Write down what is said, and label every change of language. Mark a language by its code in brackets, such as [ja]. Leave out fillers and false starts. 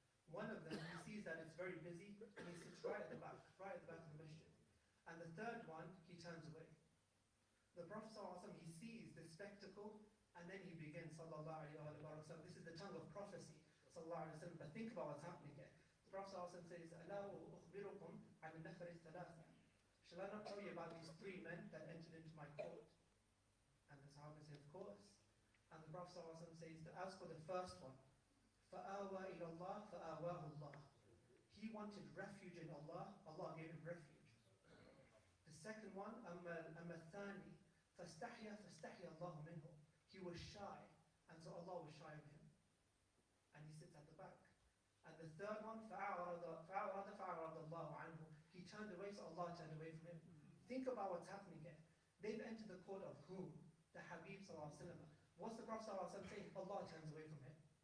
[en] One of them, he sees that it's very busy and he sits right at the back of the masjid. And the third one, he turns away. The Prophet ﷺ, he sees this spectacle and then he begins, sallallahu alayhi wa sallam. This is the tongue of prophecy, sallallahu alayhi wa sallam. But think about what's happening here. The Prophet ﷺ says, [ar] أَلَا أُخْبِرُكُمْ عَنِ النَّفَرِ الثَّلَاثَةِ. [en] Shall I not tell you about these 3 men that entered into my court? And the Sahaba say, of course. And the Prophet ﷺ says that as for the first one, [ar] فَآوَى إِلَى اللَّهِ فَآوَاهُ اللَّهِ. [en] He wanted refuge in Allah, Allah gave him refuge. The second one, [ar] أَمَّا الثَّانِي فَاسْتَحْيَا فَاسْتَحْيَا اللَّهُ مِنْهُ. [en] He was shy, and so Allah was shy of him. And he sits at the back. And the third one, [ar] فَأَعْرَضَ فَأَعْرَضَ اللَّهُ عَنْهُ. [en] He turned away, so Allah turned away from him. Think about what's happening here. They've entered the court of whom? The Habib sallallahu alaihi wasallam. What's the Prophet sallallahu alaihi wasallam saying? Allah turns away from him.